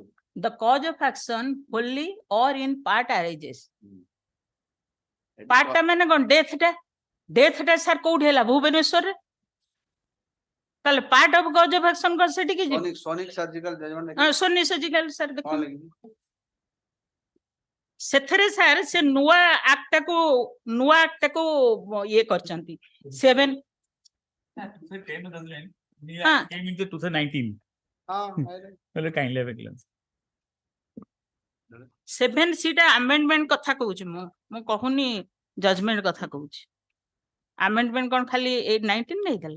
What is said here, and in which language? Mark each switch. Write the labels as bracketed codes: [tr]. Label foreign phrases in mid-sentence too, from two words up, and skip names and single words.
[en] the cause of action wholly or in part arises part [or] ଟା ମାନେ କଣ death ଟା sir କୋଉଠି ହେଲା ଭୁବନେଶ୍ୱରରେ ତାହେଲେ [en] part of cause of action [or] କଣ ସେଠିକି ଯିବ [en] sonic surgical judgment [or] sonic surgical sir ଦେଖ ସେଥିରେ sir ସେ ନୂଆ act ଟାକୁ ଇଏ କରିଛନ୍ତି 7 [en] came into 2019. Well, kindly have a glance. [or] 7C ଟା amendment କଥା କହୁଛି ମୁଁ କହୁନି judgment କଥା କହୁଛି amendment କଣ ଖାଲି 19 ନେଇଥିଲା